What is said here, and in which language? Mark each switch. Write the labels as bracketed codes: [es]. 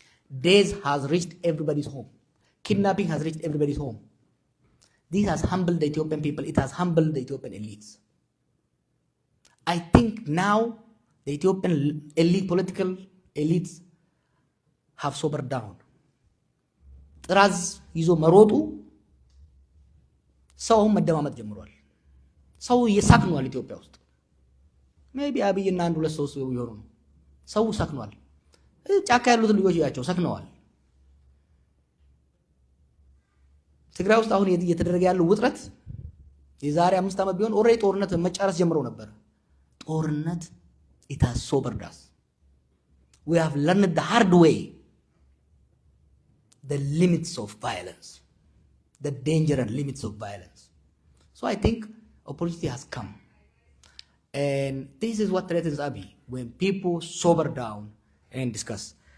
[en] Days has reached everybody's home. Kidnapping has reached everybody's home. This has humbled the Ethiopian people. It has humbled the Ethiopian elites. I think now the Ethiopian elite, political elites have sobered down. [am] ጥራዝ ይዞ መሮጡ ሰው መደማመጥ ጀምሯል። ሰው እየሳክኗል ኢትዮጵያ ውስጥ ሜቢ አብይና አንድ ሁለት ሰው ይሆኑ ነው። ሰው ሳክኗል። ጫካ ያሉት ልጆች ያቸው ሳክነዋል። ትግራይ ውስጥ አሁን እየተደረገ ያለው ውጥረት የዛሬ 5 ዓመት ቢሆን ኦሬዲ ጦርነት መጫረስ ጀምሮ ነበር። ጦርነት [en] it has sobered us. We have learned the hard way the limits of violence, the danger and limits of violence. So I think opportunity has come. And this is what threatens Abiy, when people sober down and discuss.